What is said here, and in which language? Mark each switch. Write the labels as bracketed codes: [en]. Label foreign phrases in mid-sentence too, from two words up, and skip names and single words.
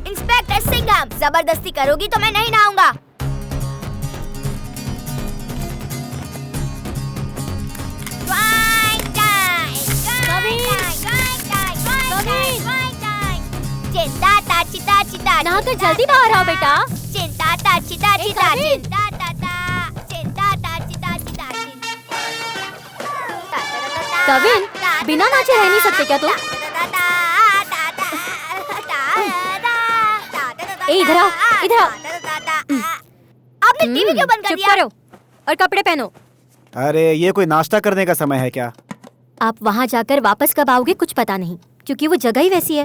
[hi] इंस्पेक्टर सिंघम, जबरदस्ती करोगी तो मैं नहीं नहाऊंगा। चिंता ताची ताची ताची। नहाकर जल्दी बाहर आओ बेटा। चिंता ताची ताची ताची। कविन। चिंता ताची ताची ताची। कविन, बिना नाचे रह नहीं सकते क्या तुम? ए, इधर आओ, इधर आओ। आपने टीवी क्यों बंद कर चुप दिया? करो और कपड़े पहनो। अरे ये कोई नाश्ता करने का समय है क्या? आप वहाँ जाकर वापस कब आओगे कुछ पता नहीं, क्योंकि वो जगह ही वैसी है।